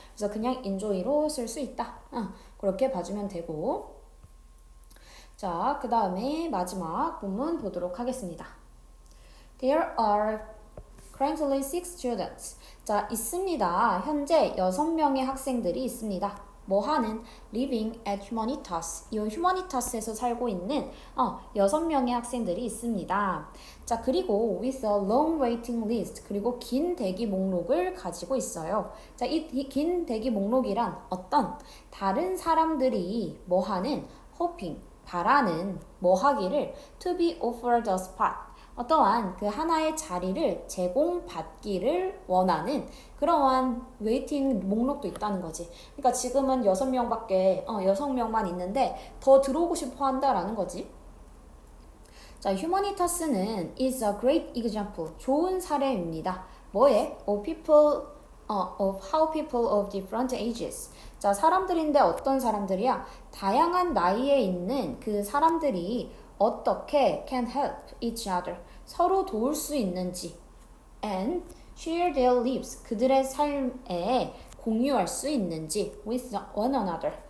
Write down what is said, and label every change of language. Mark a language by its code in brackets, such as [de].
[ko] 그래서 그냥 enjoy로 쓸 수 있다. 그렇게 봐주면 되고. 자, 그 다음에 마지막 본문 보도록 하겠습니다. [en] There are currently 6 students. [ko] 자, 있습니다. 현재 6명의 학생들이 있습니다. 뭐 하는 [en] living at Humanitas. [ko] 이 Humanitas에서 살고 있는 6명의 학생들이 있습니다. 자, 그리고 [en] with a long waiting list. [ko] 그리고 긴 대기 목록을 가지고 있어요. 자, 이 긴 대기 목록이란 어떤 다른 사람들이 뭐 하는 hoping, 바라는 뭐 하기를 [en] to be offered a spot. [ko] 어떠한 그 하나의 자리를 제공받기를 원하는 그러한 웨이팅 목록도 있다는 거지. 그러니까 지금은 6명만 있는데 더 들어오고 싶어 한다라는 거지. 자, 휴머니타스는 [en] is a great example. [ko] 좋은 사례입니다. 뭐에? [en] Of how people of different ages. [ko] 자, 사람들인데 어떤 사람들이야? 다양한 나이에 있는 그 사람들이 어떻게 [en] can help each other. [ko] 서로 도울 수 있는지. [en] And share their lives. [ko] 그들의 삶에 공유할 수 있는지. [en] with one another.